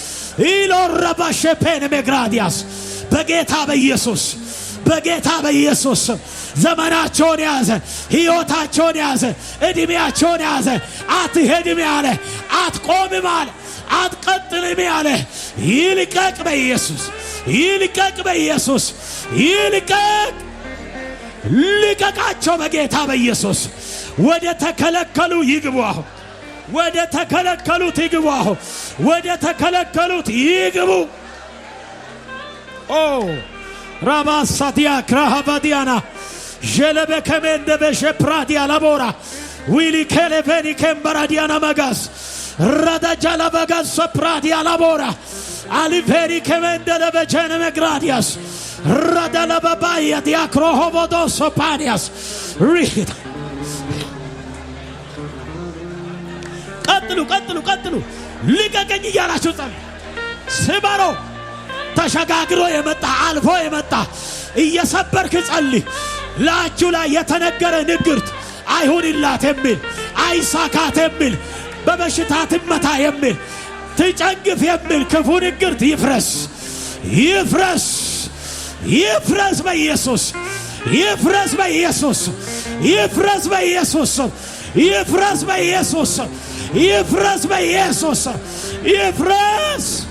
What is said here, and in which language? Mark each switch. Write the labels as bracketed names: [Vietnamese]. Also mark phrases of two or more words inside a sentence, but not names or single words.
[Amharic] ኢሎራባሸፔን ሜግራዲያስ በጌታ በኢየሱስ በጌታ በኢየሱስ ዘመናቸውን ያዘ ሕይወታቸውን ያዘ እድሜያቸውን ያዘ አትሄድም ያለ አትቆምም ያለ አትቀጥልም ያለ ይልቀቅ በኢየሱስ ይልቀቅ በኢየሱስ ይልቀቅ ልቀቃቸው በጌታ በኢየሱስ ወደ ተከለከሉ ይግቡ አሁን ወደ ተከለከሉት ይግቡ አሁን ወደ ተከለከሉት ይግቡ Rabasadia Krahavadiana Jelebe Kemende Beshe Pradia Labora Willy Keleveni Kembaradiana Magas Rada Jalabagas Pradia Labora Aliveri Kemende Bejene Megradias Rada Lababaya Diacrohovodos Opanias Read ቀጥሉ ልቀቀኝ እያላችሁ ስበሮ ተሸጋግሮ የመጣ አልፎ የመጣ እየሰበርክ ጸልይ። ላችሁ ላይ የተነገረ ንግርት አይሁንላት የሚል አይሳካት የሚል በበሽታ ትመታ የሚል ትጨንግፍ የሚል ክፉ ንግርት ይፍረስ ይፍረስ ይፍረስ በኢየሱስ ይፍረስ በኢየሱስ ይፍረስ በኢየሱስ ይፍረስ በኢየሱስ ይፍረስ በኢየሱስ ይፍረስ።